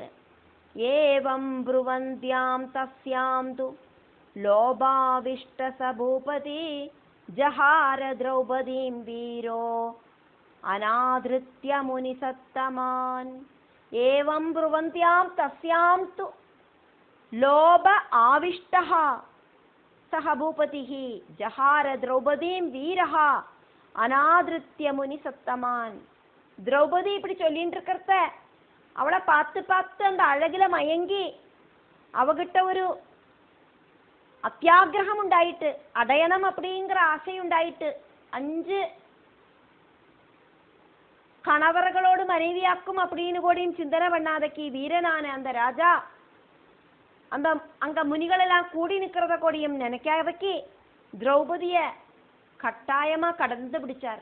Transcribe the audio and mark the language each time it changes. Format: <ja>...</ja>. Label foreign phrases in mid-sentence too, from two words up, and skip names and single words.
<sa>एवं ब्रुवन्त्यां तस्यां तु लोभाविष्ट सभूपति जहार द्रौपदीं वीरो अनादृत्य मुनिसत्तमान्. एवं ब्रुवन्त्यां तस्यां तु लोभ आविष्टः सः भूपतिः जहार द्रौपदीं वीरः अनादृत्य मुनिसत्तमान्.</sa> <ta>திரௌபதி இப்படி சொல்லிட்டு இருக்கிறத அவளை பார்த்து பார்த்து அந்த அழகில மயங்கி அவகிட்ட ஒரு அத்தியாகிரகம் உண்டாயிட்டு, அடையണം அப்படிங்கிற ஆசை உண்டாயிட்டு. 5 கணவர்களோடு மனைவியாக்கும் அப்படின்னு கூடயும் சிந்தனை பண்ணாதக்கு வீரனான அந்த ராஜா அந்த அங்க முனிகள் எல்லாம் கூடி நிக்கிறத கூடியும் நினைக்காதக்கு திரௌபதிய கட்டாயமா கடந்து பிடிச்சார்.</ta>